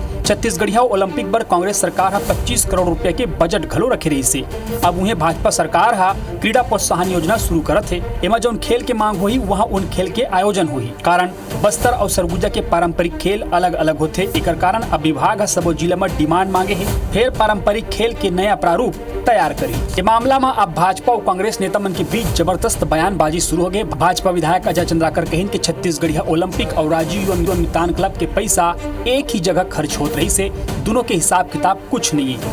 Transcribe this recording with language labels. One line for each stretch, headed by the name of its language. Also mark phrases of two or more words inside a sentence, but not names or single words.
Chhattisgarhi: छत्तीसगढ़िया ओलंपिक बर कांग्रेस सरकार हा 25 करोड़ रुपया के बजट घलो रखे रही से। अब उन्हें भाजपा सरकार हा क्रीड़ा प्रोत्साहन योजना शुरू करत है। एमा जौन खेल के मांग होही वहाँ उन खेल के आयोजन होही। कारण बस्तर और सरगुजा के पारंपरिक खेल अलग अलग होते, एकर कारण अब विभाग सबो जिला में डिमांड मांगे है, फिर पारंपरिक खेल के नया प्रारूप तैयार करी। ये मामला में अब भाजपा और कांग्रेस नेता मन के बीच जबरदस्त बयानबाजी शुरू हो गए। भाजपा विधायक अजय चंद्राकर कहिन कि छत्तीसगढ़िया ओलंपिक और राजीव मैदान क्लब के पैसा एक ही जगह खर्च होत रही से, दोनों के हिसाब किताब कुछ नहीं है।